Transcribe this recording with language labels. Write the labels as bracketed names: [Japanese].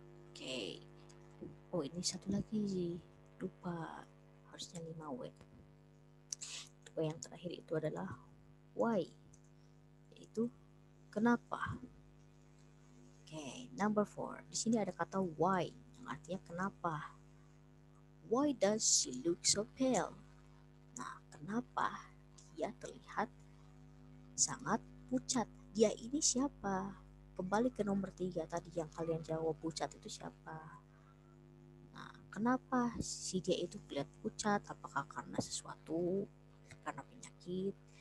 [Indonesian] Oke. Oh, ini satu lagi lupa, harusnya 5W. Yang terakhir itu adalah why, yaitu kenapa. Oke, [English] number 4. [Indonesian] Di sini ada kata why yang artinya kenapa. [English] Why does she look so pale? [Indonesian] Nah, kenapa dia terlihat sangat pucat? Dia ini siapa? Kembali ke nomor 3 tadi yang kalian jawab, pucat itu siapa? Nah, kenapa si dia itu kelihatan pucat? Apakah karena sesuatu? Karena penyakit?